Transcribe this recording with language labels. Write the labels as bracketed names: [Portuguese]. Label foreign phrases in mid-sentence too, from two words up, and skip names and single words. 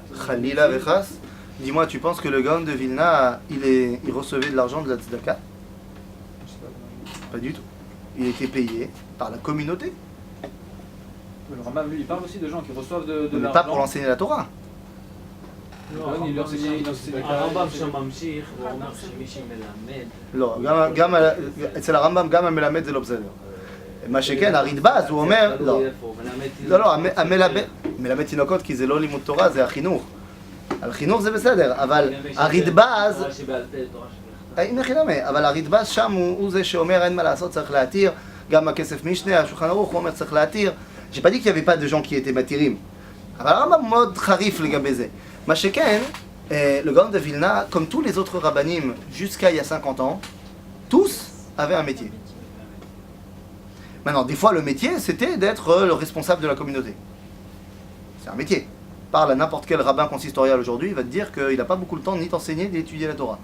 [Hebrew] חלילה וחס, [French] dis-moi, tu penses que le Gaon de Vilna il recevait de l'argent de la Tzedaka? Pas du tout. Il était payé par la communauté. Le Rambam lui il parle aussi de gens qui reçoivent de mais l'argent. pas pour enseigner la Torah. il enseignait. [Hebrew] הרמב"ם שם ממשיך ואומר שמי שמלמד... לא, אצל הרמב"ם גם המלמד זה לא בסדר. מה שכן, הרדב"ז, הוא אומר, לא. לא, מלמד תינוקות כי זה לא לימוד תורה, זה החינוך. על חינוך זה בסדר, אבל הרדב"ז, אבל הרדב"ז שם הוא זה שאומר אין מה לעשות, צריך להתיר, גם הכסף משנה, השולחן ערוך, הוא אומר צריך להתיר. [French] J'ai pas dit qu'il y avait pas de gens qui étaient [Hebrew] מתירים, אבל הרמב"ם מאוד חריף לגבי זה. מה שכן, [French] le Gaon de Vilna, comme tous les autres rabbanim jusqu'à il y a 50 ans, tous avaient un métier. Maintenant, des fois, le métier, c'était d'être le responsable de la communauté. C'est un métier. Parle à n'importe quel rabbin consistorial aujourd'hui, il va te dire qu'il n'a pas beaucoup de temps ni d'enseigner ni d'étudier la Torah.